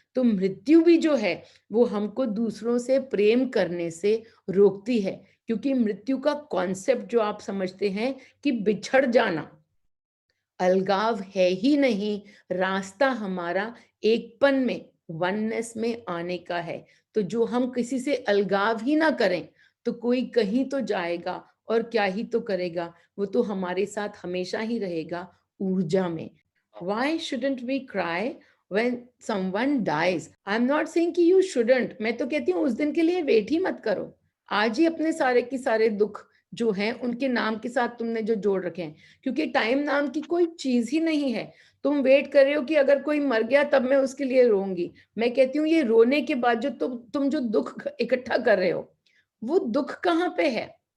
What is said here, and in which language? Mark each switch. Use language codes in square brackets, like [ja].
[hi] तो मृत्यु भी जो है, वो हमको दूसरों से प्रेम करने से रोकती है, क्योंकि मृत्यु का कॉन्सेप्ट जो आप समझते हैं कि बिछड़ जाना, अलगाव है ही नहीं, रास्ता हमारा एकपन में, वननेस में आने का है। तो जो हम किसी से अलगाव ही ना करें, तो कोई कहीं तो जाएगा और क्या ही तो करेगा, वो तो हमारे साथ हमेशा ही रहेगा ऊर्जा में। [en] Why shouldn't we cry when someone dies? I'm not saying [hi] कि [en] you shouldn't, [hi] मैं तो कहती हूँ उस दिन के लिए वेट ही मत करो। आज ही अपने सारे के सारे दुःख जो हैं, उनके नाम के साथ तुमने जो जोड़ रखे हैं, क्योंकि टाइम नाम की कोई चीज़ ही नहीं है। तुम वेट कर रहे हो कि अगर कोई मर गया तब मैं उसके लिए रोऊँगी। मैं कहती हूँ ये रोने के बाद जो तुम जो दुःख इकट्ठा कर रहे हो, वो दुःख कहाँ पे है?